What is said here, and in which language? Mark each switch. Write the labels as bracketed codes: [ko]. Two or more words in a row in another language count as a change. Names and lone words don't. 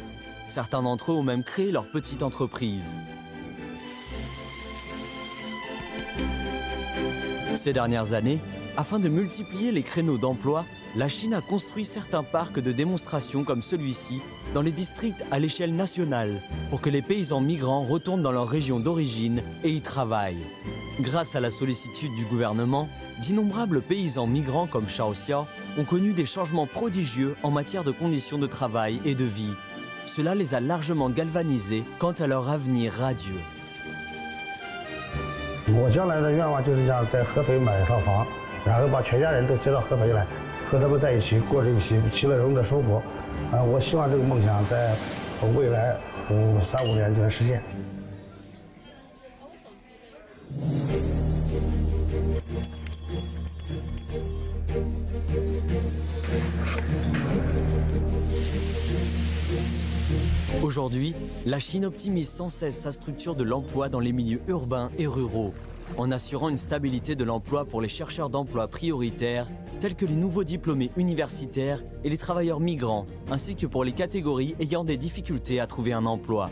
[fr] Certains d'entre eux ont même créé leur petite entreprise. Ces dernières années, afin de multiplier les créneaux d'emploi, la Chine a construit certains parcs de démonstration comme celui-ci dans les districts à l'échelle nationale pour que les paysans migrants retournent dans leur région d'origine et y travaillent. Grâce à la sollicitude du gouvernement, d'innombrables paysans migrants comme Shao Xiao ont connu des changements prodigieux en matière de conditions de travail et de vie. Cela les a largement galvanisés quant à leur avenir radieux. [zh] 我将来的愿望就是想在合肥买一套房，然后把全家人都接到合肥来，和他们在一起过这个其乐融的生活。我希望这个梦想在未来3、5年就能实现。 [fr] Aujourd'hui, la Chine optimise sans cesse sa structure de l'emploi dans les milieux urbains et ruraux, en assurant une stabilité de l'emploi pour les chercheurs d'emploi prioritaires, tels que les nouveaux diplômés universitaires et les travailleurs migrants, ainsi que pour les catégories ayant des difficultés à trouver un emploi.